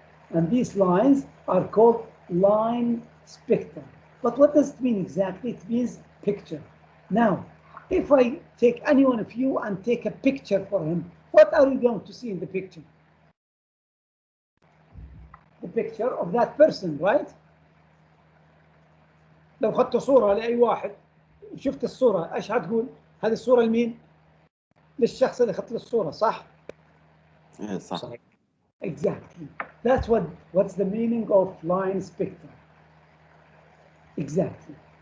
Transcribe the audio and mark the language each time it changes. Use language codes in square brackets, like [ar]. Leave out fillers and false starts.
[en] And these lines are called line spectra. But what does it mean exactly? It means picture. Now, if I take any one of you and take a picture for him, what are you going to see in the picture? The picture of that person, right? [ar] لو خدت صورة لأي واحد شفت الصورة ايش هتقول؟ هذه الصورة لمين؟ للشخص اللي خدت له الصورة صح؟ صح. [en] Exactly. That's what's the meaning of line spectra. Exactly.